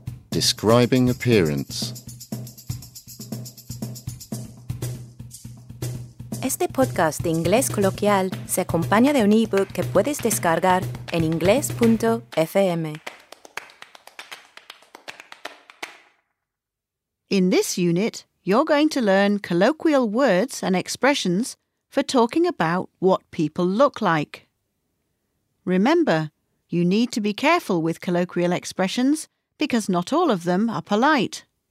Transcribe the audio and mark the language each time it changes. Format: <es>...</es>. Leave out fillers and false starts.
<en>Describing appearance.</en> <es>Este podcast de Inglés Coloquial se acompaña de un ebook que puedes descargar en inglés.fm.</es> <en>In this unit, you're going to learn colloquial words and expressions for talking about what people look like. Remember, you need to be careful with colloquial expressions because not all of them are polite.</en>